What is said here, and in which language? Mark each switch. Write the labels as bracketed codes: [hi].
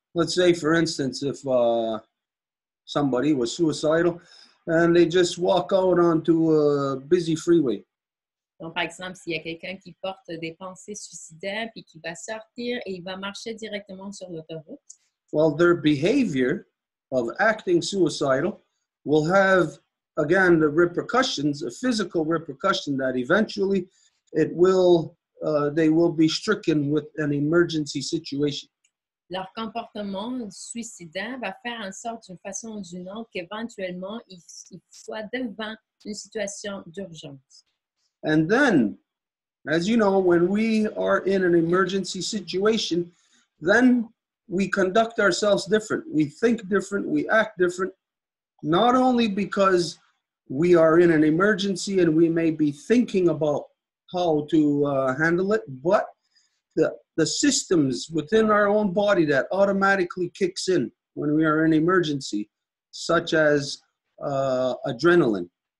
[en] Let's say, for instance, if somebody was suicidal and they just walk out onto a busy freeway. [fr] Donc, par exemple, s'il y a quelqu'un qui porte des pensées suicidaires puis qui va sortir et il va marcher directement sur l'autoroute. [en] Well, their behavior of acting suicidal will have, again, the repercussions, a physical repercussion that eventually it will, they will be stricken with an emergency situation. [fr] leur comportement suicidaire va faire en sorte d'une façon ou d'une autre qu'éventuellement, ils soient devant une situation d'urgence. [en] And then, as you know, when we are in an emergency situation, then we conduct ourselves different. We think different, we act different, not only because we are in an emergency and we may be thinking about how to handle it, but the systems within our own body that automatically kicks in when we are in emergency, such as adrenaline.